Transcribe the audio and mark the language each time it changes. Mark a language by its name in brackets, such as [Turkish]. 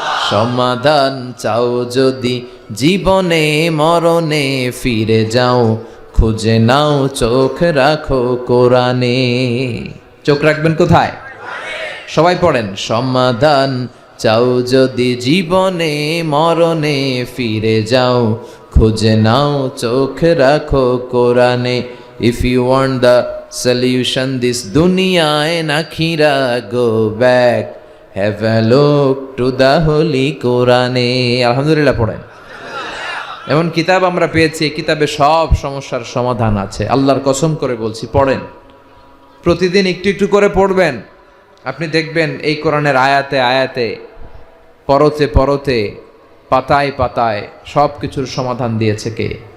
[Bangla] সমাধান চাও যদি জীবনে মরণে, ফিরে যাও খুঁজে নাও, চোখ রাখো কোরআনে। চোখ রাখবেন কোথায়? সবাই পড়েন, সমাধান চাও যদি জীবনে মরণে, ফিরে যাও খুঁজে নাও, চোখ রাখো কোরআনে। [English] If you want the solution this dunya and akhira, go back, have a look to the holy Quran. [Bangla] আলহামদুলিল্লাহ পড়েন। এমন কিতাব আমরা পেয়েছি, কিতাবে সব সমস্যার সমাধান আছে। আল্লাহর কসম করে বলছি, পড়েন, প্রতিদিন একটু একটু করে পড়বেন, আপনি দেখবেন এই কোরআনের আয়াতে আয়াতে, পরতে পরতে, পাতায় পাতায় সব কিছুর সমাধান দিয়েছে কে?